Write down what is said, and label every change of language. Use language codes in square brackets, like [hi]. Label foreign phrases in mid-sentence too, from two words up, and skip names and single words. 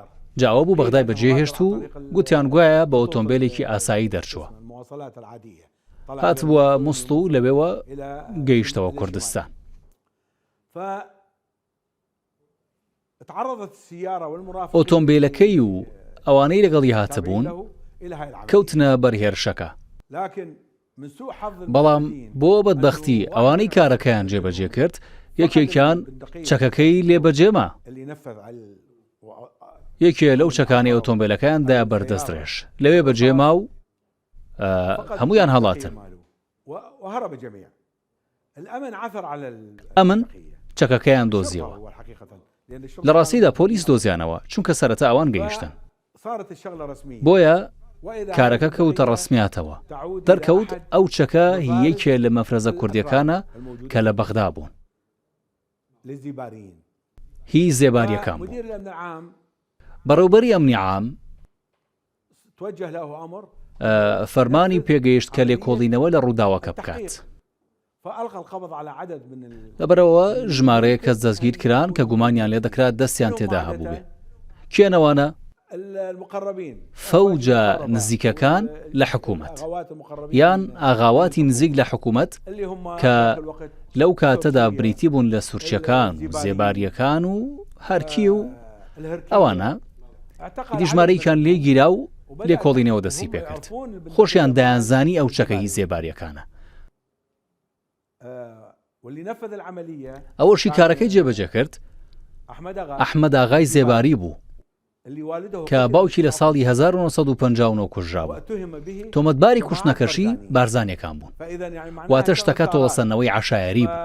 [ckb] جاوە بوو بەغدای بەجێهێشت و گوتیان گوایە بە ئۆتۆمبیلێکی ئاسایی دەرچووە [ar] المواصلات العادية [ckb] هات بووە مست و لەوێوە [ar] إلى [ckb] گەیشتەوە کوردستان. [ar] تعرضت السيارة والمرافق [ckb] ئۆتۆمبیلەکەی و ئەوانەی لەگەڵی هاتەبوون [ar] إلى هاي العملية [ckb] کەوتنە بەرهێرشەکە [ar] لكن من سوء حظ [ckb] بەڵام بۆ بەدبەختی ئەوانەی کارەکەیان جێبەجێ کرد یەکێکیان چەکەکەی لێبەجێما [ar] اللي نفذ على [ckb] یەکێ لەو چەکانی ئۆتۆمبیلەکەیاندا بەردەستڕێژ لەوێ بەجێما و هەمویان هەڵاتن [ar] وهرب جميعا الأمن عثر على [ckb] ئەمن چەکەکەیان دۆزیەوە لە ڕاستیدا پۆلیس دۆزیانەوە چونکە سەرەتا ئەوان گەیشتن [ar] صارت الشغلة رسمية [ckb] بۆیە کارەکە کەوتە ڕسمیاتەوە دەرکەوت ئەو چەکە یەکێ لە مەفرەزە کوردیەکانە کە لە بەغدا بوون [ar] للزباريين [ckb] هی زێباریەکان بوو. [ar] مدير الأمن العام [ckb] بەڕێوبەری ئەمنی عام [ar] توجه له أمر [ckb] فەرمانی پێگەیشت کە لێکۆڵینەوە لە ڕووداوەکە بکات [ar] فألقى القبض على عدد من [ckb] لەبەرەوە ژمارەیە کەس دەستگیر کران کە گومانیان لێ دەکرات دەستیان تێدا هەبوو بێ کێنەوانە [ar] المقربين [ckb] فەوجە نزیکەکان لە حکوومەت یان ئاغاواتی نزیک لە حکوومەت [ar] اللي هم [ckb] کە [ar] في الوقت [ckb] لەو کاتەدا بریتی بوون لە سوورچەکان و زێباریەکان و هەرکی و ئەوانە دیژمارەیەکان لێ گیرا و لێکۆڵینەوە دەستی پێکرد خۆشیان دایانزانی ئەو چەکەی زێباریەکانە [ar] واللي نفذ العملية [ckb] ئەوەشی کارەکەی جێبەجێ کرد ئەحمەد ئاغای زێباری بوو کە باوکی لە ساڵی 1950 کوژرا بوو. تۆمەتباری کوشتنەکەشی بارزانیەکان بوون، واتە شتەکە تۆڵەسەنەوەی عەشایەری بوو.